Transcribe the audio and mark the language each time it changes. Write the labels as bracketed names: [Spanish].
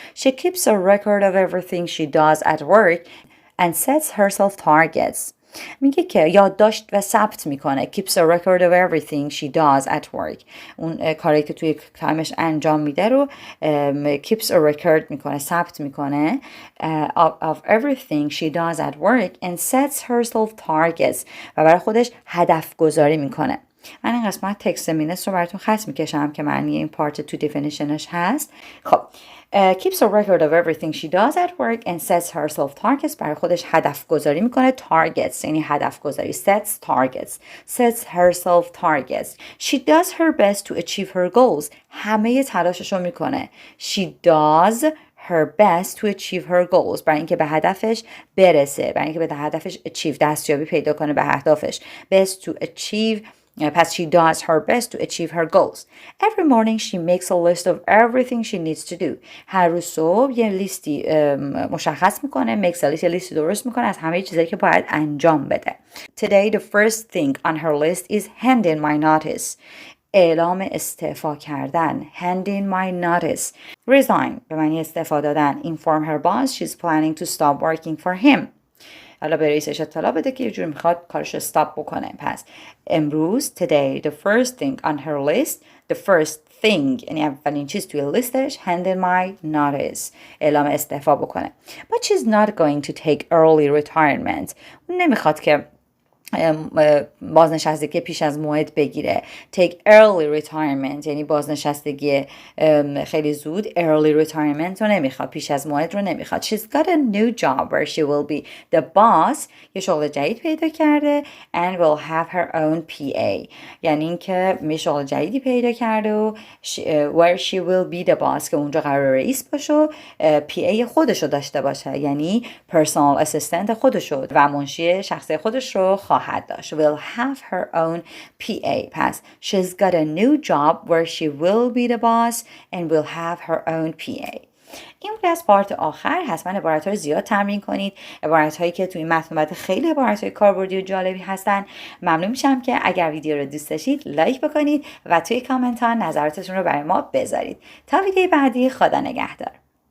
[English] She keeps a record of everything she does at work and sets herself targets. [Persian] میگه که یادداشت و ثبت میکنه. [English] keeps a record of everything she does at work. [Persian] اون کاری که توی تایمش انجام میده رو [English] keeps a record [Persian] میکنه، ثبت میکنه [English] of everything she does at work and sets herself targets [Persian] و برای خودش هدف گذاری میکنه. من این قسمت تکست مینس رو براتون خط میکشم که معنی این پارت تو دیفینیشنش هست. [English] خب keeps a record of everything she does at work and sets herself targets. [Persian] برای خودش هدف گذاری میکنه. targets یعنی هدف گذاری. [English] sets herself targets. She does her best to achieve her goals. [Persian] همه تلاشش رو میکنه. [English] She does her best to achieve her goals. [Persian] برای اینکه به هدفش برسه، برای اینکه به هدفش achieve دستیابی پیدا کنه به اهدافش. [English] best to achieve پس she does her best to achieve her goals. Every morning she makes a list of everything she needs to do. [Persian] هر roz صبح یه لیستی مشخص میکنه. [English] makes a list، [Persian] یه لیستی درست میکنه از همه چیزایی که باید انجام بده. [English] Today the first thing on her list is hand in my notice. [Persian] اعلام استعفا کردن. [English] hand in my notice. [Persian] resign به معنی استعفا دادن. [English] inform her boss she's planning to stop working for him. [Persian] حالا به رئیسش اطلاع بده که یه جور میخواد کارش استاپ بکنه. پس امروز [English] today the first thing on her list the first thing [Persian] یعنی اولین چیز توی لیستش [English] hand in my notice [Persian] اعلام استعفا بکنه. [English] but she's not going to take early retirement. [Persian] اون نمیخواد که بازنشستگی پیش از موعد بگیره. [English] take early retirement [Persian] یعنی بازنشستگی خیلی زود. [English] early retirement [Persian] رو نمیخواد، پیش از موعد رو نمیخواد. [English] she's got a new job where she will be the boss. [Persian] یه شغل جدید پیدا کرده [English] and will have her own PA [Persian] یعنی اینکه یه شغل جدیدی پیدا کرده و [English] where she will be the boss [Persian] که اونجا قرار رئیس باشه و PA خودشو داشته باشه یعنی personal assistant خودشو و منشی شخصی خودش رو خواهد داشت. [English] will have her own PA. پس she's got a new job where she will be the boss and will have her own PA. [Persian] این بود از پارت آخر. حتما عبارت‌ها رو زیاد تمرین کنید، عبارت‌هایی که توی متن خیلی عبارت‌های کاربردی و جالبی هستن. ممنون میشم که اگر ویدیو رو دوست داشتید لایک بکنید و توی کامنت ها نظراتتون رو برای ما بذارید. تا ویدیو بعدی، خدا نگهدار.